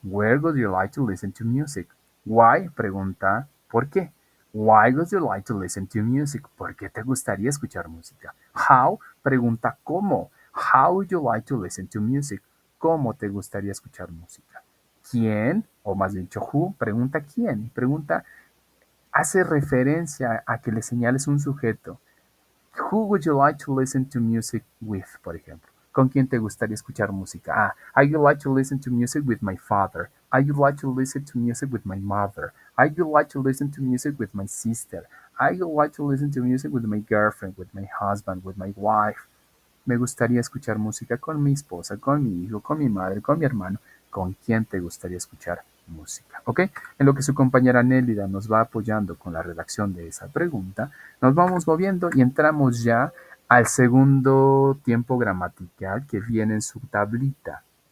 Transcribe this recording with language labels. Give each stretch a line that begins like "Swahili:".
English: Where would you like to listen to music? Why
Spanish: pregunta ¿por qué?
English: Why would you like to listen to music?
Spanish: ¿Por qué te gustaría escuchar música? How pregunta ¿cómo?
English: How would you like to listen to music?
Spanish: ¿Cómo te gustaría escuchar música? ¿Quién? O más bien, who pregunta quién. Pregunta, hace referencia a que le señales un sujeto.
English: Who would you like to listen to music with,
Spanish: por ejemplo? ¿Con quién te gustaría escuchar música?
English: I would like to listen to music with my father. I would like to listen to music with my mother. I would like to listen to music with my sister. I would like to listen to music with my girlfriend, with my husband, with my wife.
Spanish: Me gustaría escuchar música con mi esposa, con mi hijo, con mi madre, con mi hermano. ¿Con quién te gustaría escuchar música? ¿Ok? En lo que su compañera Nélida nos va apoyando con la redacción de esa pregunta, nos vamos moviendo y entramos ya al segundo tiempo gramatical que viene en su tablita.